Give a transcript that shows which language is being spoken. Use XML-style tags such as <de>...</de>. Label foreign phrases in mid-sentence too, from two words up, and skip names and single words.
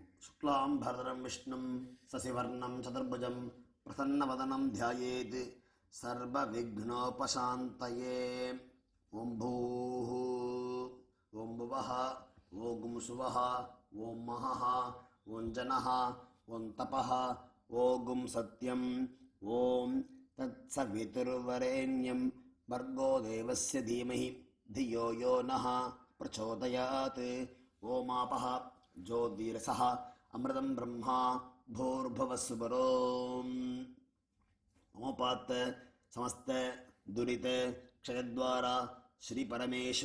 <sa>शुक्लाम्बरधरं विष्णुं शशिवर्णं चतुर्भुजम् प्रसन्नवदनं ध्यायेत् सर्व विघ्नोपशान्तये. ॐ भूः, ॐ भुवः, ॐ स्वः, ॐ महः, ॐ जनः, ॐ तपः, ॐ सत्यम्, ॐ तत्सवितुर्वरेण्यम् भर्गो देवस्य धीमहि धियो यो नः प्रचोदयात्. ओमापः ज्योतिरसः अमृतं ब्रह्मा भूर्भुवस्सुवरोम्. ओपात् समस्त दुरित क्षयद्वारा श्री परमेश्वर</sa>